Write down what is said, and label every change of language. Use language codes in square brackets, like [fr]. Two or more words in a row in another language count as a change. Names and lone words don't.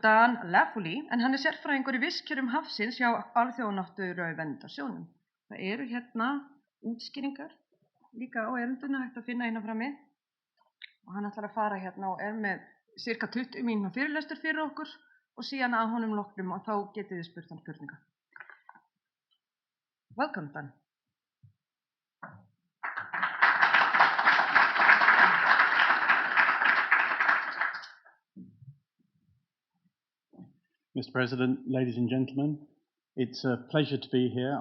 [is] Laffoley, en hann sérfræðingur í vistkerfum hafsins hjá Alþjóðanáttúruverndarsjóðnum. Það hérna útskýringar líka á erindinu hægt að finna hérna frammi. Og hann ætlar að fara hérna og með cirka 20 mínútna fyrirlestur fyrir okkur og síðan að honum loknum og þá getið þið spurt hann spurninga. [en] Welcome, Dan. Mr. President, ladies and gentlemen, it's a pleasure to be here.